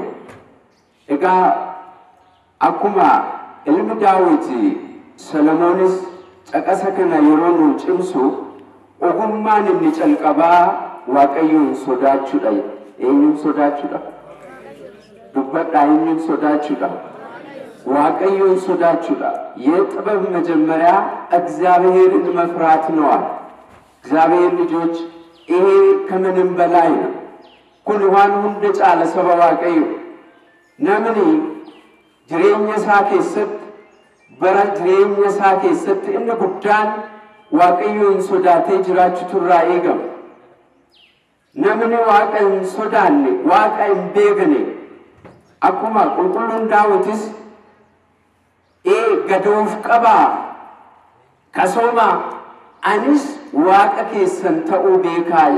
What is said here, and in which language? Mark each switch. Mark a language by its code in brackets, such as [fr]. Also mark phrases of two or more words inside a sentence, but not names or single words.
[om] Egaa akkuma ilmi Daawit Solomoonis caqasa kana yeroo nu cimsu ogummaan inni calqabaa Waaqayyoon sodaachuudha. Eenyuun sodaachuudha? Dubbadhaa eenyuun sodaachuudha? Waaqayyoon sodaachuudha. [am] የጥበብ መጀመሪያ እግዚአብሔርን መፍራት ነው። እግዚአብሔር ልጆች ይሄ ከምንም በላይ ነው። [om] kun waan hunda caala sababa Waaqayyo namni jireenya isaa keessatti bara jireenya isaa keessatti inni guddaan Waaqayyoon sodaatee jiraachuutu irraa eegama. Namni Waaqa hin sodaanne Waaqa hin beekne akkuma qulqulluun Daawitis gadoof qabaa kasooma anis Waaqa keessan ta'uu beekaaya.